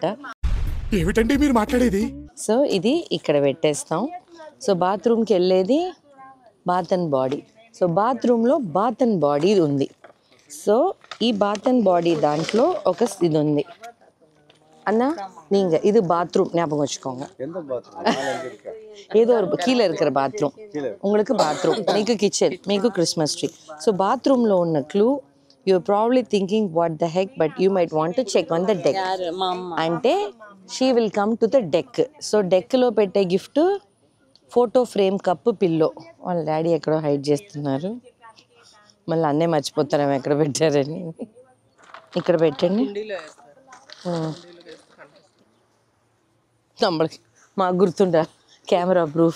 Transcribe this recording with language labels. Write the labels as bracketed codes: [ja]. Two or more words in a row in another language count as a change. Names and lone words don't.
[te] ఏమిటండి మీరు మాట్లాడేది? సో ఇది ఇక్కడ పెట్టేస్తాం. సో బాత్రూమ్కి వెళ్ళేది బాత్ అండ్ బాడీ. సో బాత్రూంలో బాత్ అండ్ బాడీ ఉంది. సో ఈ బాత్ అండ్ బాడీ దాంట్లో ఒక ఇది ఉంది అన్న. [ta] நீங்க இது பாத்ரூம் ஞாபகம் வச்சுக்கோங்க. ஏதோ ஒரு கீழே இருக்கிற பாத்ரூம், உங்களுக்கு பாத்ரூம், [te] మీకు కిచెన్, మీకు [en] Christmas tree. [te] సో బాత్రూంలో ఉన్న క్లూ, [en] you're probably thinking what the heck, but you might want to check on the deck. [te] అంటే she will come to the deck. సో డెక్లో పెట్టే గిఫ్ట్ [en] photo frame, [te] కప్పు, పిల్లో. వాళ్ళ డాడీ ఎక్కడో హైడ్ చేస్తున్నారు, మళ్ళీ అన్నే మర్చిపోతారేమో ఎక్కడ పెట్టారని. ఇక్కడ పెట్టండి. మాకు గుర్తుండా, [en] camera proof.